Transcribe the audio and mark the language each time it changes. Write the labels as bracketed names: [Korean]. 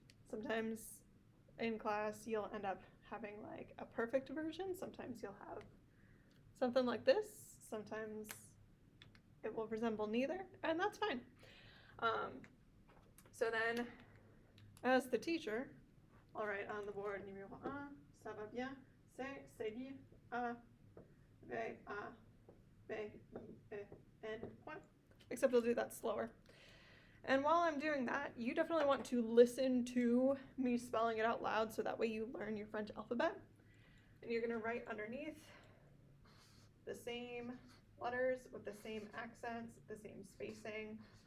[English] Sometimes in class you'll end up having like a perfect version. Sometimes you'll have something like this. Sometimes it will resemble neither, and that's fine. So then, as the teacher, I'll write on the board [French] numéro 1, ça va bien, c'est dit, [English] A, V, A, B, I, E, N, point. Except I'll do that slower. And while I'm doing that, you definitely want to listen to me spelling it out loud so that way you learn your French alphabet. And you're going to write underneath the same letters with the same accents, the same spacing.